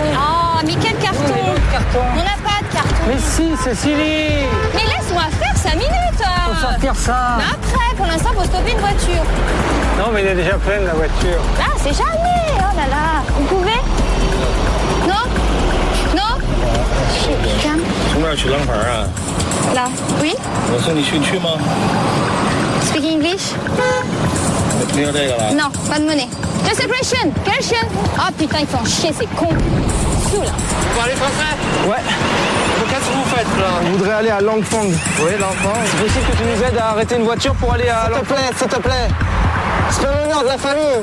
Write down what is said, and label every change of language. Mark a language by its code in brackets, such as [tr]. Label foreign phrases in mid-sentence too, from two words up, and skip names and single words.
[fr] Oh, mais quel carton? On n'a pas de carton. Mais si, Cécilie. Mais laisse-moi faire 5 minutes. Faut sortir ça. Mais après, pour l'instant, faut stopper une voiture. Non, mais il est déjà pleine la voiture. Ah, c'est jamais. Oh là là. Vous pouvez? Non? Non? Calme. [zh] 从那儿去廊坊啊？ [fr] Là. Oui? [zh] 我送你去吗？ [en] Speak English? [zh] 没有这个了。 [fr] Non, pas de monnaie. [en] Just a question. Question. [fr] Ah putain, ils font chier, c'est con. Fou là. Vous parlez français? Ouais. Qu'est-ce que vous faites là? On voudrait aller à Langfang. Oui, l'enfant. C'est possible que tu nous aides à arrêter une voiture pour aller à Langfang? S'il te plaît. C'est l'honneur de la famille.